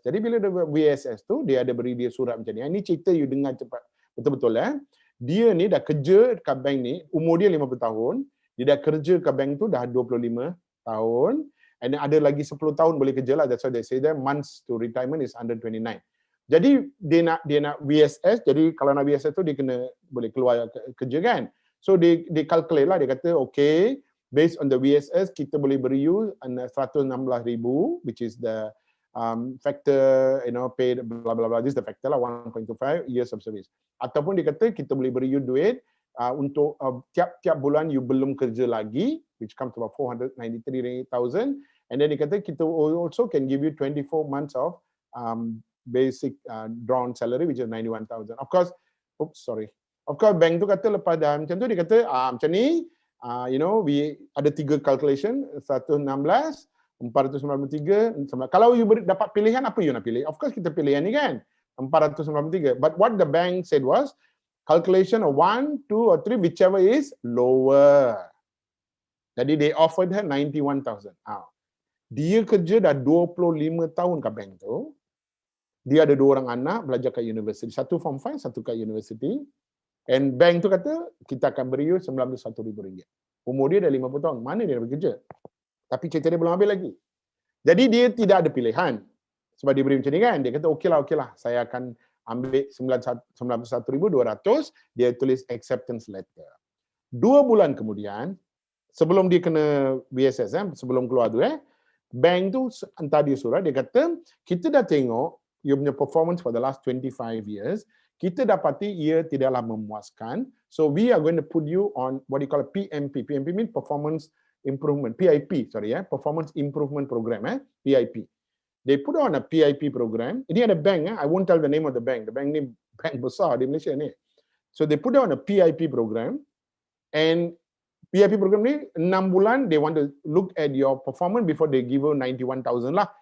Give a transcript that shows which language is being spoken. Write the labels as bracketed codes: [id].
[ms] Jadi bila dia buat VSS tu, dia ada beri dia surat macam ni. Ini cerita you dengar cepat. Betul-betul Dia ni dah kerja kat bank ni, umur dia 50 tahun. Dia dah kerja kat bank tu dah 25 tahun. And ada lagi 10 tahun boleh kerja lah. [en] That's why they say that months to retirement is 129. [ms] Jadi dia nak VSS. Jadi kalau nak VSS tu dia kena boleh keluar kerja kan. [en] So dia calculate lah. Dia kata okay, based on the VSS [ms] kita boleh beri [en] you 116,000, which is the factor, paid blah blah blah. This is the factor [ms] lah, [en] 1.25 years of service. [ms] Ataupun dia kata kita boleh beri you duit untuk tiap-tiap bulan you belum kerja lagi, [en] which comes to about 493,000. And then [ms] dia kata kita [en] also can give you 24 months of basic drawn salary, which is 91,000. [ms] Of course, bank tu kata lepas dah macam tu, dia kata macam ni, we ada 3 calculation, 116, 493. Kalau you dapat pilihan, apa you nak pilih? [en] Of course [ms] kita pilih yang ni kan, 493. [en] But what the bank said was, calculation of 1, 2 or 3, whichever is lower. Jadi they offered her 91,000. [ms] Dia kerja dah 25 tahun kat bank tu. Dia ada 2 orang anak belajar kat universiti. Satu form 5, satu kat universiti. And bank tu kata, kita akan beri you 91,000 ringgit. Umur dia dah 50 tahun. Mana dia nak bekerja? Tapi cerita dia belum habis lagi. Jadi dia tidak ada pilihan. Sebab dia beri macam ni kan. Dia kata, okey lah. Saya akan ambil 91,200. Dia tulis acceptance letter. 2 bulan kemudian, sebelum dia kena VSS, sebelum keluar tu, bank tu hantar dia surat, dia kata, kita dah tengok you punya performance [en] for the last 25 years, [ms] kita dapati ia tidaklah memuaskan. [en] So we are going to put you on what you call a PMP. PMP means performance improvement, PIP, performance improvement program, PIP. They put on a PIP program. [ms] Ini ada bank, [en] I won't tell the name of the bank. The [ms] bank ni bank besar di Malaysia ni. [en] So they put on a PIP program, and PIP program [ms] ni 6 bulan, [en] they want to look at your performance before they give you 91,000 lah.